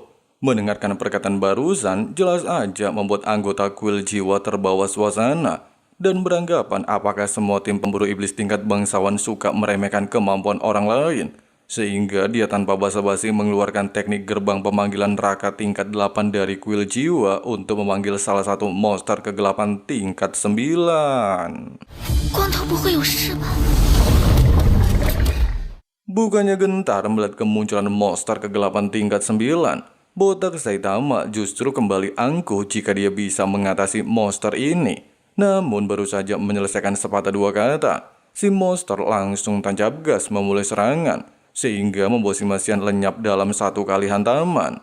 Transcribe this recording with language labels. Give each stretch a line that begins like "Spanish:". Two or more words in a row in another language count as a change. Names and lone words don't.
Indonesian: Mendengarkan perkataan barusan, jelas aja membuat anggota kuil jiwa terbawa suasana dan beranggapan apakah semua tim pemburu iblis tingkat bangsawan suka meremehkan kemampuan orang lain, sehingga dia tanpa basa-basi mengeluarkan teknik gerbang pemanggilan Raka tingkat 8 dari kuil jiwa untuk memanggil salah satu monster kegelapan tingkat 9.
Chinese: 光头不会有事吧？
Indonesian: Bukannya gentar melihat kemunculan monster kegelapan tingkat 9, Botak Saitama justru kembali angkuh jika dia bisa mengatasi monster ini. Namun baru saja menyelesaikan sepatah dua kata, si monster langsung tancap gas memulai serangan, sehingga membuat Sima Xian lenyap dalam satu kali hantaman.